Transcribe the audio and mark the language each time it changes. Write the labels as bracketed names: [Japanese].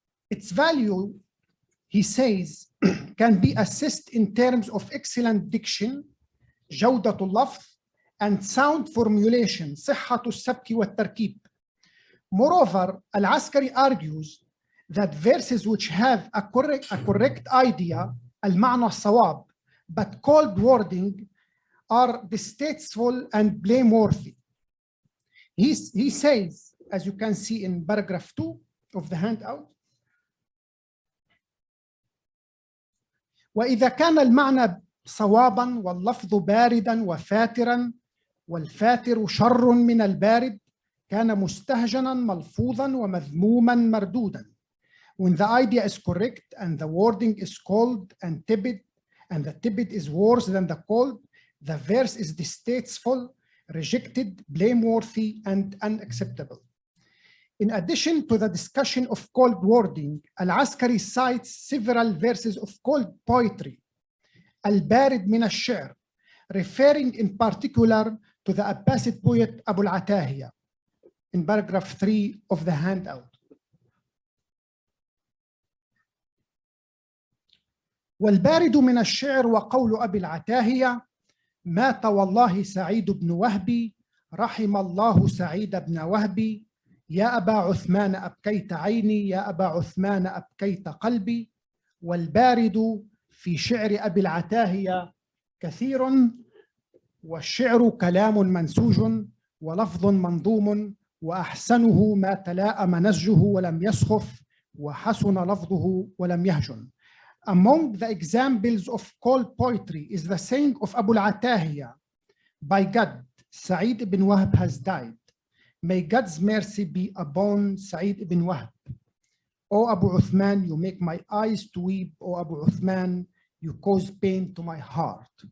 [English] Its value, he says, can be assessed in terms of excellent diction, jawdatul lafz, and sound formulation, sihhatul sabki wa tarkib. Moreover, al-Askari argues that verses which have a correct idea, al-ma'na sawab, but cold wording, are distasteful and blameworthy. He says, as you can see in paragraph 2 of the handout, [Arabic] وإذا كان المعنى صوابا واللفظ باردا وفاترا والفاتر شر من البارد كان مستهجنا ملفوظا ومذموما مردودا. [English] When the idea is correct and the wording is cold and tepid, and the tepid is worse than the cold, the verse is distasteful, rejected, blameworthy, and unacceptable. In addition to the discussion of cold wording, Al-Askari cites several verses of cold poetry, Al-Barid min al-Shi'r, referring in particular to the Abbasid poet Abu al-Atahiya. in paragraph 3 of the handout. [Arabic] والبارد من الشعر وقول أبي العتاهية مات والله سعيد بن وهبي رحم الله سعيد بن وهبي يا أبا عثمان أبكيت عيني يا أبا عثمان أبكيت قلبي. والبارد في شعر أبي العتاهية كثير، والشعر كلام منسوج ولفظ منظوم، وأحسنه ما تلاءم نسجه ولم يسخف، وحسن لفظه ولم يهجن. [English] Among the examples of cold poetry is the saying of Abu al-Atahiya, by God, Sa'id ibn Wahb has died. May God's mercy be upon Sa'id ibn Wahb. O Abu Uthman, you make my eyes to weep. O Abu Uthman, you cause pain to my heart.